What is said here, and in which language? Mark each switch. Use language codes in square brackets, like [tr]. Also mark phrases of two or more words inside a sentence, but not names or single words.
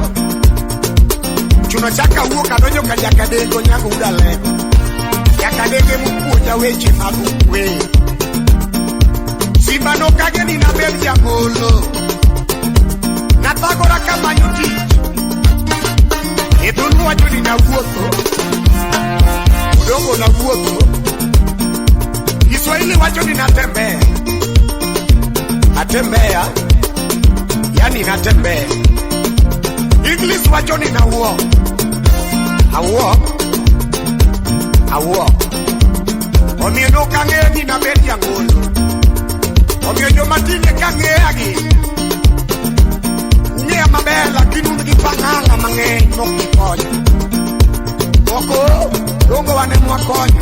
[luo] Chuno chaka wuok adonjo ka jakadeko nyango uda lego. Jakadege mupuonja weche mag ukwe. Simba no kage ni na bel jangolo. Natagora kama yuti. Edunu wacho ni na vuotho. Udongo na vuotho. Kiswahili wacho ni natembea. [sw] Natembea. Yani natembea. [luo] English wacho ni na walk. [en] I walk. [luo] Omiyo no kange ni na bel jangolo. Omiyo jo matine kange agi. Ng'eya maber lakini un gi pang'ang'a mang'eny mokikonyo. Moko dongo wane mwakonyo.